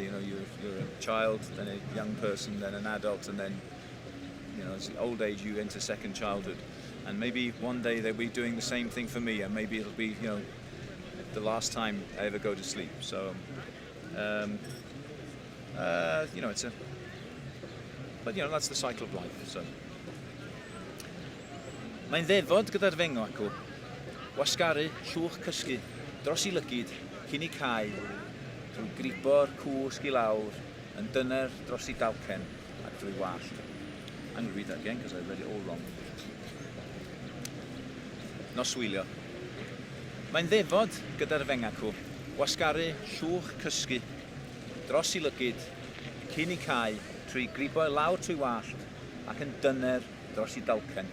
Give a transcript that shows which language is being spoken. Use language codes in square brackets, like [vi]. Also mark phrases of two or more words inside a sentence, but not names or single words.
[en] You know, you're a child, then a young person, then an adult, and then, you know, as old age you enter second childhood. And maybe one day they'll be doing the same thing for me, and maybe it'll be, you know, the last time I ever go to sleep. So, you know, but you know, that's the cycle of life. So. [cy] Mae'n ddefod gyda'r fengo acw, wasgaru llwch cysgu dros I lygyd cyn I cae, drwy gribo'r cwsg I lawr, yn dyner dros I dalcen ac drwy wallt. [en] I'm going to read that again because I read it all wrong. [cy] Noswylio. Mae'n ddefod gyda'r fengo acw, wasgaru llwch cysgu dros I lygyd cyn I cae, drwy gribo'r lawr trwy wallt ac yn dyner dros I dalcen.